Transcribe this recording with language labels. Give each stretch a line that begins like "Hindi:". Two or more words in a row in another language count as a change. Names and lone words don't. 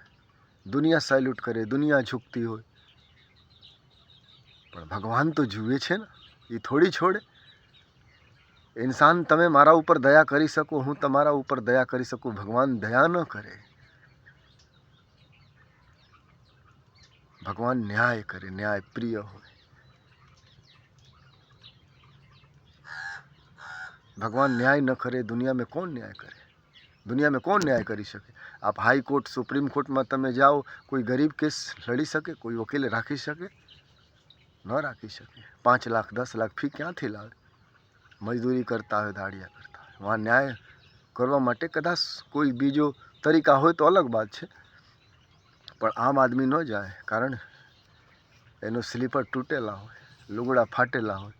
Gujarati: દુનિયા સેલ્યુટ કરે, દુનિયા ઝૂકતી હોય, પણ ભગવાન તો જુએ છે ને, એ થોડી છોડે. ઇન્સાન, તમે મારા ઉપર દયા કરી શકો, હું તમારા ઉપર દયા કરી શકું, ભગવાન દયા ન કરે. ભગવાન ન્યાય કરે, ન્યાય પ્રિય હોય.
Hindi: भगवान न्याय न करे, दुनिया में कौन न्याय करे? दुनिया में कौन न्याय
Gujarati: કરી શકે? આપ હાઈકોર્ટ, સુપ્રીમ કોર્ટમાં તમે જાઓ, કોઈ ગરીબ કેસ લડી શકે? કોઈ વકીલ રાખી શકે? ન રાખી શકે. 5 લાખ 10 લાખ ફી ક્યાંથી લાવે? મજદૂરી કરતા હોય, દાડિયા કરતા હોય. વहाँ ન્યાય કરવા માટે કદાચ કોઈ બીજો તરીકા હોય તો અલગ વાત છે, પણ આમ આદમી ન જાય, કારણ એનો સ્લીપર તૂટેલા હોય, લુગડા ફાટેલા હોય.